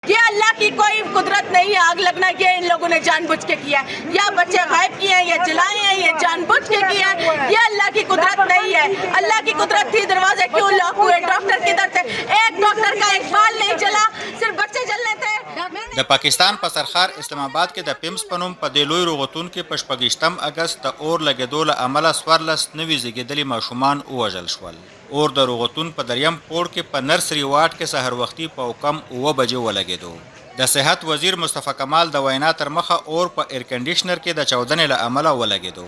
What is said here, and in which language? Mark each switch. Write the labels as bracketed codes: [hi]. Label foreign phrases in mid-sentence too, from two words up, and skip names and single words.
[ur] یہ اللہ کی کوئی قدرت نہیں ہے۔ آگ لگنا یہ ان لوگوں نے جان بوجھ کے کیا ہے، یا بچے غائب کیے ہیں، یہ جلائے ہیں، یہ جان بوجھ کے کیا ہے. یہ اللہ کی قدرت نہیں ہے۔ اللہ کی قدرت تھی، دروازے کیوں لاک ہوئے، ڈاکٹر کدھر تھے? ایک ڈاکٹر کا ایک بال نہیں جلا، صرف بچے جلنے تھے. [ps] د پاکستان په سرخار اسلام آباد کې د پیمز په نوم په دې لوی روغتون کې په 28 اګست د اور لګېدو له امله 14 نوي زیږېدلي ماشومان ووژل شول. اور د روغتون په دریم پوړ کې په نرسري واټ کې سحر وختي په کم 9 بجې ولګېدو. د صحت وزیر مصطفی کمال د وینا تر مخه اور په ایر کنډیشنر کې د چاودنې له امله ولګېدو.